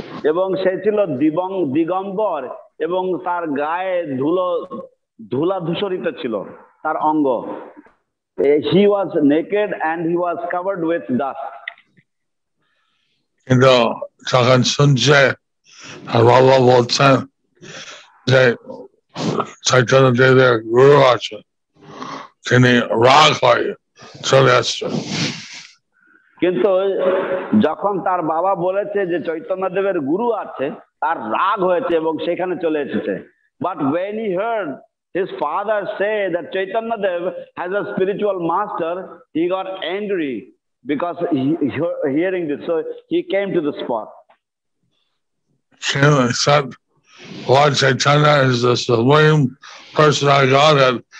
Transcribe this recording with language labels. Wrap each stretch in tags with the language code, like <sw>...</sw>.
<bn>এবং সে ছিল দিগম্বর এবং তার গায়ে ধুলা ধূসরিত ছিল তার অঙ্গ।</bn> <en>He was naked and he was covered with dust.</en> <bn>কিন্তু যখন শুনছে বাবা বলছেন যে চৈতন্য দেবের গুরু আছে, তিনি রাগ হয়ে চলে আসছেন। কিন্তু যখন তার বাবা বলেছে যে চৈতন্য দেবের গুরু আছে, তার রাগ হয়েছে এবং সেখানে চলে এসেছে।</bn> <en>But when he heard his father say that Chaitanya Dev has a spiritual master, he got angry because hearing this, so he came to the spot. He said, Lord Chaitanya is the supreme personality of Godhead.</en>